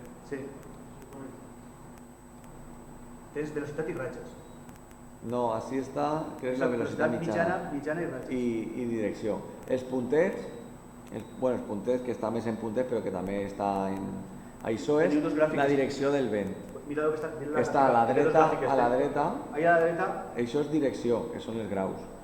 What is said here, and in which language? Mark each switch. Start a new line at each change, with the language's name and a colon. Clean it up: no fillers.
Catalan: Sí. Tens velocitat i ratxes.
Spanish: No, así está, que es la velocidad
Catalan: mitjana
Spanish: y dirección.
Catalan: Els puntets, els puntets que està més en puntets però que també està en... Això és la direcció del vent. Que està a la dreta, Ahí a la dreta. Això és direcció, que són els graus.